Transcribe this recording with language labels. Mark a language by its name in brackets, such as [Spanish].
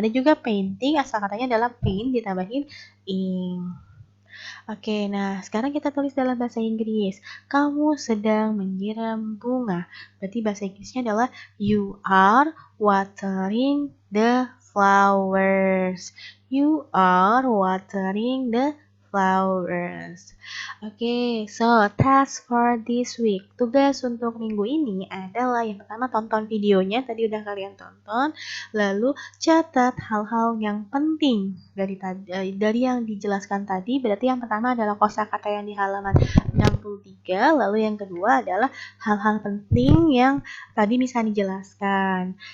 [Indonesian] Ada juga painting, asal katanya adalah paint, ditambahin ing. Oke, nah sekarang kita tulis dalam bahasa Inggris. Kamu sedang menyiram bunga. Berarti bahasa Inggrisnya adalah [English] you are watering the flowers. You are watering the flowers. Oke, so task for this week. [Indonesian] Tugas untuk minggu ini adalah yang pertama tonton videonya, tadi udah kalian tonton. Lalu catat hal-hal yang penting dari yang dijelaskan tadi. Berarti yang pertama adalah kosakata yang di halaman 63, lalu yang kedua adalah hal-hal penting yang tadi bisa dijelaskan.